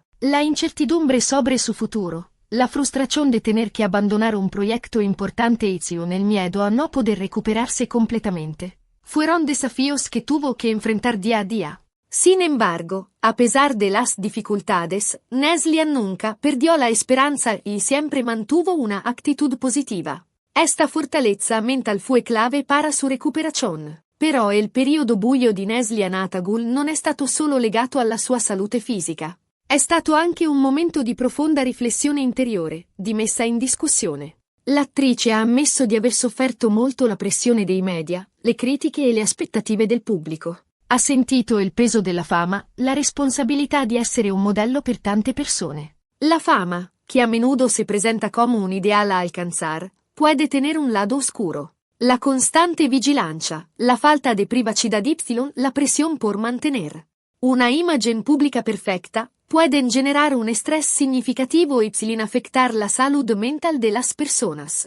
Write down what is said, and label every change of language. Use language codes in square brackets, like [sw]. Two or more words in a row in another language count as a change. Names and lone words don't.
[es] La incertidumbre sobre su futuro, la frustración de tener que abandonar un proyecto importante y el miedo a no poder recuperarse completamente, fueron desafíos que tuvo que enfrentar día a día. Sin embargo, a pesar de las dificultades, Neslihan nunca perdió la esperanza y siempre mantuvo una actitud positiva. Esta fortaleza mental fue clave para su recuperación. [it] Però il periodo buio di Neslihan Atagul non è stato solo legato alla sua salute fisica. È stato anche un momento di profonda riflessione interiore, di messa in discussione. L'attrice ha ammesso di aver sofferto molto la pressione dei media, le critiche e le aspettative del pubblico. Ha sentito il peso della fama, la responsabilità di essere un modello per tante persone. [es] La fama, que a menudo se presenta como un ideal a alcanzar, puede tener un lado oscuro. La constante vigilancia, la falta de privacidad y la presión por mantener una imagen pública perfecta, pueden generar un estrés significativo y afectar la salud mental de las personas.